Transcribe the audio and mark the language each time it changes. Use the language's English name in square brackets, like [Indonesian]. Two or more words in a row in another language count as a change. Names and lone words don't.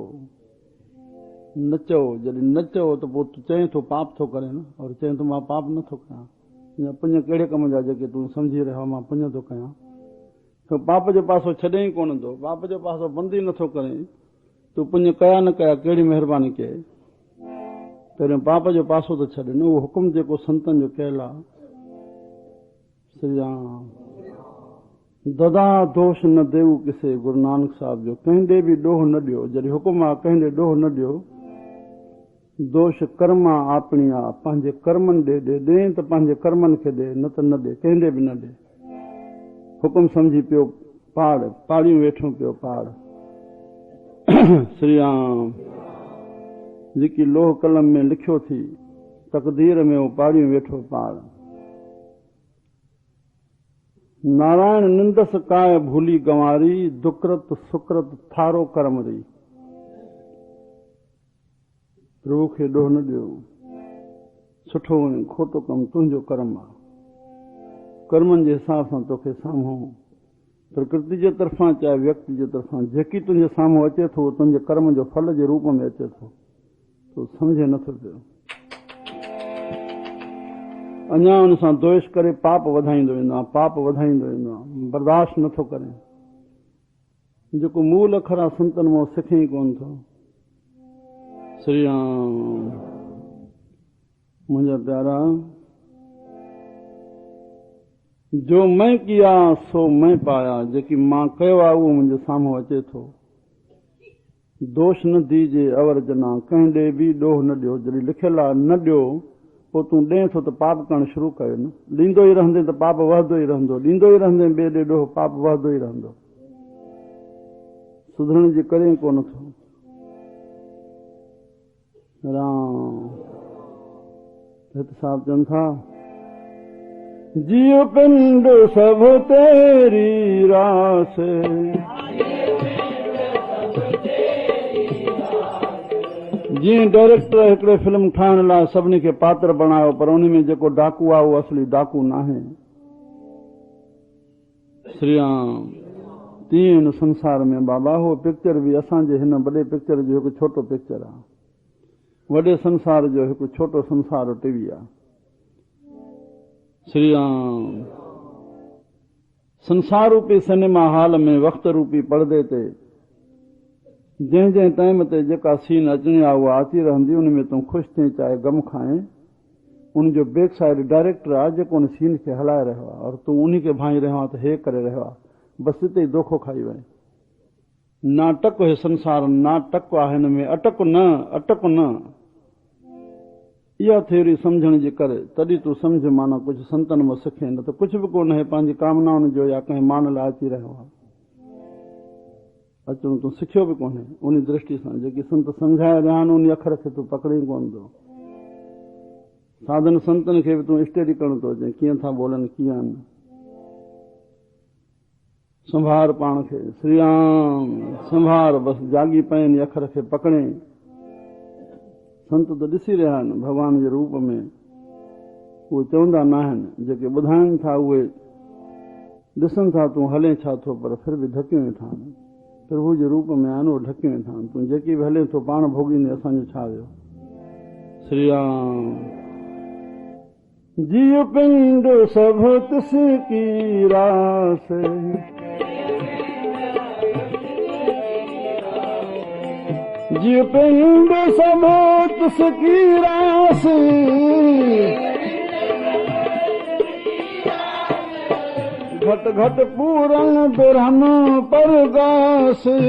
[Sindhi] न चओ, जॾहिं न चओ त पोइ तूं चएं थो पाप थो करे न, और चएं थो मां पाप नथो कयां, या पुञ कहिड़े कम जा जेके तूं सम्झी रहियो मां पुञ थो कयां, तो पाप जो पासो छॾे ई कोन थो, पाप जो पासो बंदि ई नथो करे, तूं पुञ कया न कया कहिड़ी महिरबानी कये, पहिरियों पाप जो पासो त छॾ न, उहो हुकुम जेको संतनि जो कयल आहे। श्री राम। [Punjabi] ਦਦਾ ਦੋਸ਼ ਨ ਦੇਊ ਕਿਸੇ, [Sindhi] गुरु नानक साहिब जो, कंहिं ॾे बि ॾोह न ॾियो, जॾहिं हुकुम आहे कंहिं ॾे ॾोह न ॾियो। दोष कर्म आपणी आहे, पंहिंजे कर्मनि ॾे ॾे त पंहिंजे कर्मनि खे ॾे, न त न ॾे, कंहिं ॾे बि न ॾे। हुकुम सम्झी पियो पाड़, पाड़ियूं वेठो पियो पाड़। श्री राम। जेकी लोह कलम में लिखियो थी तकदीर में वो पाड़ियूं वेठो पाड़। [Punjabi] ਨਾਰਾਇਣ ਨਿੰਦਸਿ ਕਾਇ ਭੂਲੀ ਗਵਾਰੀ, ਦੁਕ੍ਰਿਤੁ ਸੁਕ੍ਰਿਤੁ ਥਾਰੋ ਕਰਮੁ ਰਹੀ। [Sindhi] प्रभु खे ॾोह न ॾियो, सुठो ऐं खोटो कमु तुंहिंजो कर्म आहे, कर्मनि जे हिसाब सां तोखे साम्हूं प्रकृति जे तरफ़ां चाहे व्यक्ति जे तरफ़ां जेकी तुंहिंजे साम्हूं अचे थो तुंहिंजे कर्म जो फल जे रूप में अचे थो, तो सम्झे नथो पियो। अञा उन सां द्वेष करे पाप वधाईंदो वेंदो आहे, पाप वधाईंदो वेंदो आहे, बर्दाश्त नथो करे। जेको मूल अखर आहे संतनि मां सिखे ई कोन थो। श्री राम। मुंहिंजा प्यारा, [Punjabi] ਜੋ ਮੈਂ ਕੀਆ ਸੋ ਮੈਂ ਪਾਇਆ, [Sindhi] जेकी मां कयो आहे उहो मुंहिंजे साम्हूं अचे थो। [Punjabi] ਦੋਸੁ ਨ ਦੀਜੈ ਅਵਰ ਜਨਾ, [Sindhi] कंहिं ॾे बि ॾोह न ॾियो। जॾहिं लिखियलु आहे न ॾियो, पोइ तूं ॾे थो त पाप करणु शुरू कयो न। ॾींदो ई रहंदे त पाप वधंदो ई रहंदो, ॾींदो ई रहंदे ॿिए ॾे ॾोह, पाप वधंदो ई रहंदो। सुधरण जी करे कोन थो। राम। हित साहब चवनि था, [Punjabi] ਜੀਉ ਪਿੰਡੁ ਸਭੁ ਤੇਰੀ ਰਾਸਿ, [Sindhi] जीअं डायरेक्टर हिकिड़े फिल्म ठाहिण लाइ सभिनी खे पात्र बणायो, पर उन में जेको डाकू आहे उहो असली डाकू न आहे। श्री राम। तीअं हिन संसार में बाबा हो पिक्चर बि असांजे हिन वॾे पिक्चर जो हिकु छोटो पिक्चर आहे, वॾे संसार जो हिकु छोटो संसार टीवी आहे। श्री राम। संसार रूपी [English] cinema hall [Sindhi] में वक़्त रूपी पर्दे ते जंहिं जंहिं टाइम ते जेका सीन अचणी आहे उहा अची रहंदी, उन में तूं ख़ुशि थी चाहे गम खाएं। उन जो [English] back side [Sindhi] डायरेक्टर आहे जेको उन सीन खे हलाए रहियो आहे, और तूं उन खे भाई रहियो आहे त हे करे रहियो आहे, बसि हिते ई दोखो खाई वञे। नाटक हे संसार नाटक आहे, हिन में अटक न, अटक न। इहा थ्योरी सम्झण जे करे तॾहिं तूं सम्झ माना कुझु संतनि मां सिखे, न त कुझु बि कोन है, पंहिंजी कामनाउनि जो या कंहिं मान लाइ अची रहियो आहे। अचणो तूं सिखियो बि कोन्हे। उन दृष्टि सां जेकी संत सम्झाए रहिया आहिनि उन अखर खे तूं पकड़ी कोन थो। साधन संतनि खे बि तूं स्टडी करणो थो अचे, कीअं था बोलनि, कीअं आहिनि। संभार पाण खे। श्री राम। संभार, बसि जागी पइनि अखर खे पकड़े। संत त ॾिसी रहिया आहिनि भॻवान जे रूप में, उहे चवंदा न आहिनि, जेके ॿुधाइनि था उहे ॾिसनि था तूं हले छा थो, पर फिर बि ढकियूं वेठा आहिनि। प्रभु जे रूप में आहिनि, उहे ढकियूं वेठा आहिनि। तूं जेकी बि हले थो पाण भोॻींदे, असांजो छा वियो। श्री राम। [Punjabi] ਜੀਉ ਪਿੰਡੁ ਸਭੁ ਤਿਸ ਕੀ ਰਾਸਿ, ਜੀਉ ਪਿੰਡੁ ਸਭੁ ਤਿਸ ਕੀ ਰਾਸਿ, ਘਟ ਘਟ ਪੂਰਨ ਬਿਰਹਨ ਪਰਗਾਸ।